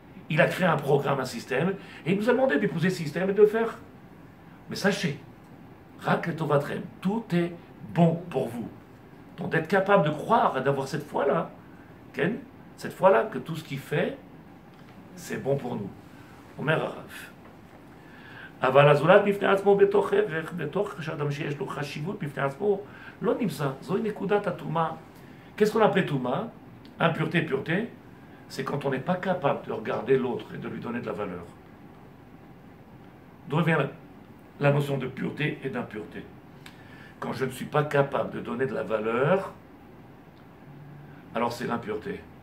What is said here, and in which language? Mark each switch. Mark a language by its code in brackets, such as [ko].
[fr] Il a créé un programme, un système, et il nous a demandé d'épouser ce système et de le faire. Mais sachez, Rak et Tovatrem, tout est bon pour vous. Donc d'être capable de croire et d'avoir cette foi-là, Ken, cette foi-là que tout ce qu'il fait, c'est bon pour nous. [he] Omer Arav. אבל הזולת בפני עצמו בתוך ערך, בתוך שאדם שיש לו חשיבות בפני עצמו, לא נמצא. זוהי נקודת הטומאה. [fr] Qu'est-ce qu'on appelle טומאה? Impureté, pureté, c'est quand on n'est pas capable de regarder l'autre et de lui donner de la valeur. D'où vient la notion de pureté et d'impureté? Quand je ne suis pas capable de donner de la valeur, alors c'est l'impureté.